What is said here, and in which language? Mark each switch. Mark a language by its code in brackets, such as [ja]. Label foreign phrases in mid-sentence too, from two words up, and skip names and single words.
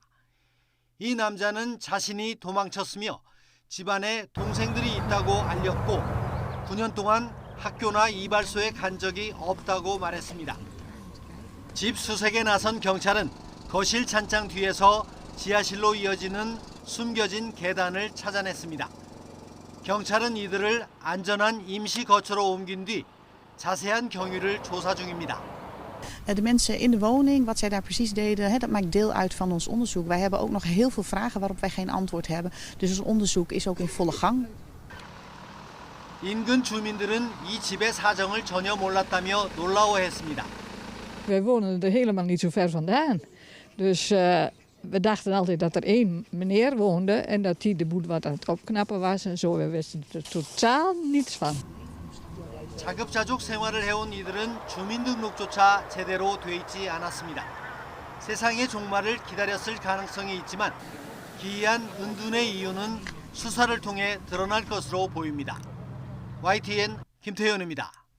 [ko] 이 남자는 자신이 도망쳤으며 집안에 동생들이 있다고 알렸고 9년 동안 학교나 이발소에 간 적이 없다고 말했습니다. 집 수색에 나선 경찰은 거실 찬장 뒤에서 지하실로 이어지는 숨겨진 계단을 찾아냈습니다. 경찰은 이들을 안전한 임시 거처로 옮긴 뒤 자세한 경위를 조사 중입니다. [nl] De mensen in de woning, wat zij daar precies deden, dat maakt deel uit van ons onderzoek. Wij hebben ook nog heel veel vragen waarop wij geen antwoord hebben. Dus ons onderzoek is ook in volle gang. [ko] 인근 주민들은 이 집의 사정을 전혀 몰랐다며 놀라워했습니다. [nl] Wij wonen er helemaal niet zo ver vandaan. Dus we dachten altijd dat er één meneer woonde en dat hij de boel wat aan het opknappen was en zo. We wisten er totaal niets van. [ko] 자급자족 생활을 해온 이들은 주민등록조차 제대로 돼 있지 않았습니다. 세상의 종말을 기다렸을 가능성이 있지만 기이한 은둔의 이유는 수사를 통해 드러날 것으로 보입니다. YTN 김태현입니다.